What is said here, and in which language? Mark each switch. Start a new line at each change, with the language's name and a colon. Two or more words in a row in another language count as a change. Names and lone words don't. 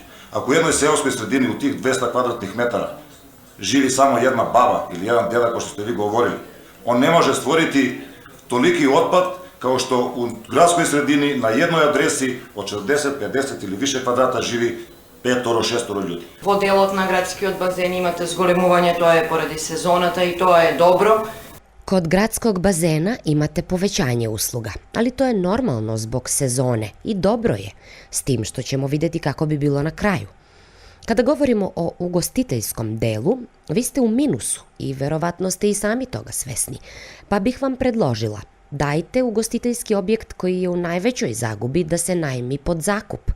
Serbian: Ako u jednoj seoskoj sredini u tih 200 kvadratnih metara živi samo jedna baba ili jedan deda, kao što ste vi govorili, on ne može stvoriti toliki otpad kao što u gradskoj sredini na jednoj adresi od 40, 50 ili više kvadrata živi 5-6 ljudi.
Macedonian: Во делот на градскиот базен имате зголемување, тоа е поради сезоната и тоа е добро.
Serbian: Kod gradskog bazena imate povećanje usluga, ali to je normalno zbog sezone i dobro je, s tim što ćemo vidjeti kako bi bilo na kraju. Kada govorimo o ugostiteljskom delu, vi ste u minusu i verovatno ste i sami toga svesni, pa bih vam predložila, dajte ugostiteljski objekt koji je u najvećoj zagubi da se najmi pod zakup.